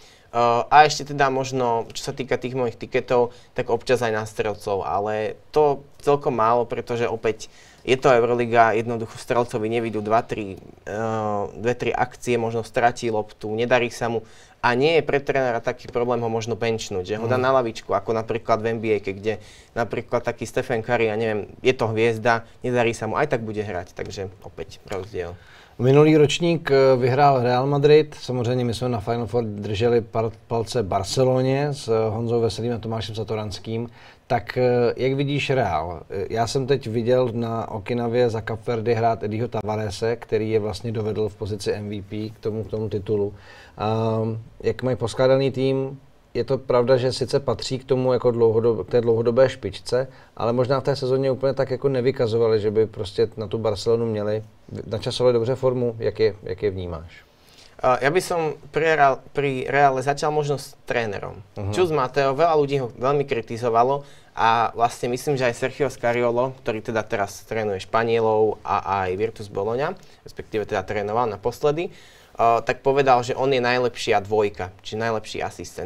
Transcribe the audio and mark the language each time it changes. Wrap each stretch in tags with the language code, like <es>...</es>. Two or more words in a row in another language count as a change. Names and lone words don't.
<sk>A ešte teda možno, čo sa týka tých mojich tiketov, tak občas aj na strelcov, ale to celkom málo, pretože opäť je to Euroliga, jednoducho strelcovi nevidú 2-3 akcie, možno stratí loptu, nedarí sa mu a nie je pre trénera taký problém ho možno benchnúť, že ho dá na lavičku, ako napríklad v NBA, kde napríklad taký Stephen Curry, ja neviem, je to hviezda, nedarí sa mu, aj tak bude hrať, takže opäť rozdiel.</sk> <cs>Minulý ročník vyhrál Real Madrid, samozřejmě my jsme na Final Four drželi palce Barceloně s Honzou Veselým a Tomášem Satoranským. Tak jak vidíš Real? Já jsem teď viděl na Okinavě za Cape Verde hrát Eddieho Tavarese, který je vlastně dovedl v pozici MVP k tomu titulu. Jak mají poskládaný tým? Je to pravda, že sice patří k tomu jako k té dlouhodobé špičce, ale možná v té sezóně úplně tak jako nevykazovali, že by prostě na tu Barcelonu měli. Načasovali dobře formu, jak je vnímáš?</cs> <sk>Ja by som pri Reále začal možno s trénerom. Chus Mateo, veľa ľudí ho veľmi kritizovalo a vlastne myslím, že aj Sergio Scariolo, ktorý teda teraz trénuje Španielov a aj Virtus Bologna, respektíve teda trénoval naposledy, tak povedal, že on je najlepšia dvojka, či najlepší asistent.</sk>